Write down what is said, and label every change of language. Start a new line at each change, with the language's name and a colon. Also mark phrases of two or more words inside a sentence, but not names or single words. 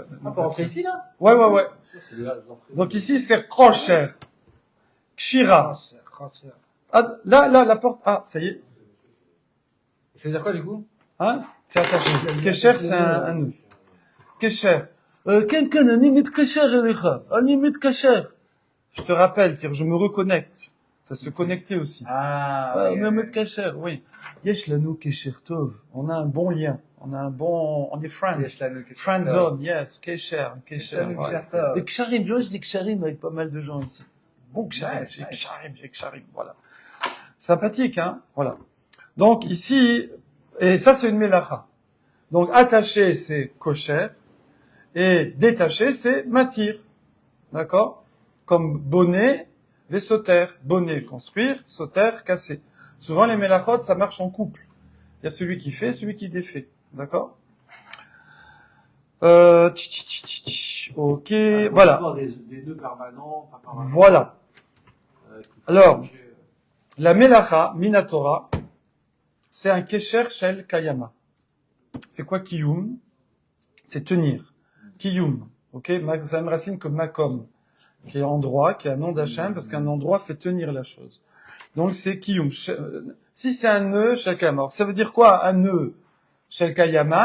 French: On peut rentrer ici là? Ouais. Donc ici, c'est kosher, kshira. Ah, là, la porte. Ah, ça y est. Ça veut dire quoi du coup? Hein? C'est attaché. Kesher, c'est un nœud. Kesher. Quelqu'un,
Hebrew: אני מתקשר אליך. אני מתקשר.
French: Je te rappelle, c'est-à-dire je me reconnecte. Ça se connectait aussi. Ah, On est en mode kasher, oui.
Hebrew: יש לנו קשר טוב.
French: On a un bon lien. On est friends.
English: Friend zone, yes, kesher.
French: Voilà. Et ksharim, je dis ksharim avec pas mal de gens ici. Bon ksharim, Nice, j'ai ksharim, voilà. Sympathique, hein, voilà. Donc ici, et ça c'est une melacha. Donc attaché c'est kosher, et détaché c'est matir. D'accord? Comme bonnet, vesoter. Bonnet, construire, soter, casser. Souvent les melachot, ça marche en couple. Il y a celui qui fait, celui qui défait. D'accord? Ok, voilà. Des nœuds permanents, pas permanents. Voilà. Alors, Changer, la melacha, minatora, c'est un
Hebrew: קשר של קיימא.
French: C'est quoi kiyum? C'est tenir. Kiyum. Ok? C'est la même racine que makom, qui est endroit, qui est un nom d'Hachem, parce qu'un endroit fait tenir la chose. Donc c'est kiyum. Si c'est un nœud
Hebrew: של קיימא.
French: Alors, ça veut dire quoi, un nœud
Hebrew: של קיימא?